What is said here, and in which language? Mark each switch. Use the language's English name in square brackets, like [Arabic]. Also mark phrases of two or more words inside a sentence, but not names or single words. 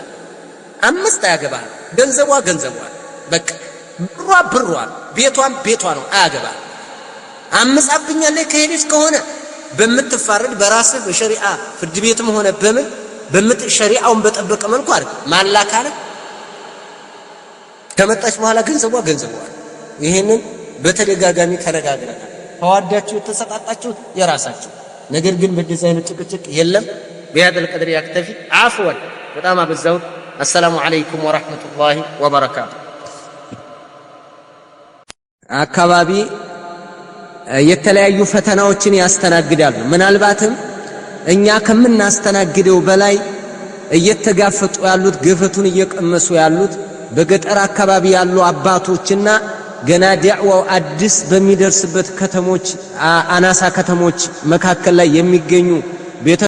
[Amharic] 5 አያገባህም። ገንዘቧ በቃ ብሯ ቤቷ ነው። አያገባህም። አምጻብኛለች ከሄደች ከሆነ በምትፋረድ በራስህ በሸሪዓ ፍርድ ቤትም ሆነ በምን ሸሪዓውን በጠበቀ መልኩ አይደል ማላካለ ከመጣች በኋላ ገንዘቧ ይሄንን በተደጋጋሚ ተነጋግረናል። ተዋዳችሁ የተሰጣጣችሁ የራሳችሁ ነገር ግን በደዛ አይነት ጭቅጭቅ የለም። [Arabic] بهذا القدر يكتفي. [Amharic] عفوا በጣም አበዛሁት። [Arabic] السلام عليكم ورحمة الله وبركاته. [Amharic] አካባቢ የተለያዩ ፈተናዎችን ያስተናግዳሉ። ምናልባትም እኛ ከምናስተናግደው በላይ እየተጋፈጡ ያሉት ገፈቱን እየቀመሱ ያሉት በገጠር አካባቢ ያሉ አባቶችና ገና ዳዕዋው አዲስ በሚደርስበት ከተሞች አናሳ ከተሞች መካከል ላይ የሚገኙ